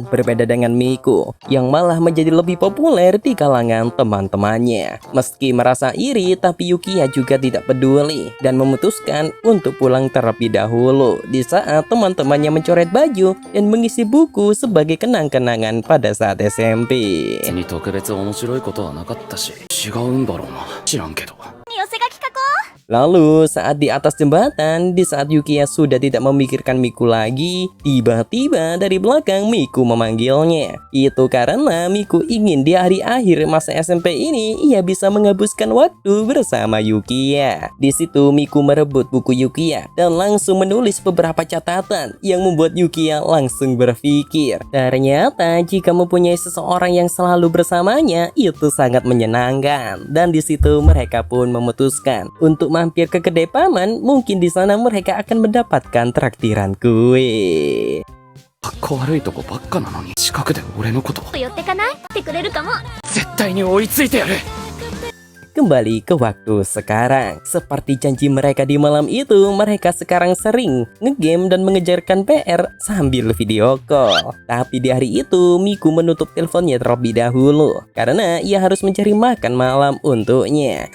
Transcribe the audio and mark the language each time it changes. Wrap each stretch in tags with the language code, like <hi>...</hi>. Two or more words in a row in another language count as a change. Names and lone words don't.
<id>Berbeda dengan Miku yang malah menjadi lebih populer di kalangan teman-temannya. Meski merasa iri, tapi Yukiya juga tidak peduli dan memutuskan untuk pulang terlebih dahulu di saat teman-temannya mencoret baju dan mengisi buku sebagai kenang-kenangan pada saat SMP.</id> <ja>別に特別面白いことはなかったし、違うんだろうな。知らんけど。</ja> <id>Lalu saat di atas jembatan, di saat Yukiya sudah tidak memikirkan Miku lagi, tiba-tiba dari belakang Miku memanggilnya. Itu karena Miku ingin di hari akhir masa SMP ini ia bisa menghabiskan waktu bersama Yukiya. Di situ Miku merebut buku Yukiya dan langsung menulis beberapa catatan yang membuat Yukiya langsung berpikir. Ternyata jika mempunyai seseorang yang selalu bersamanya itu sangat menyenangkan. Dan di situ mereka pun memutuskan untuk mampir ke kedai paman, mungkin di sana mereka akan mendapatkan traktiran kue.</id> <ja>かっこ悪いとこばっかなのに、近くで俺のこと寄ってかないってくれるかも。絶対に追いついてやる。</ja> <id>Kembali ke waktu sekarang. Seperti janji mereka di malam itu, mereka sekarang sering ngegame dan mengejarkan PR sambil video call. Tapi di hari itu, Miku menutup teleponnya terlebih dahulu karena ia harus mencari makan malam untuknya.</id>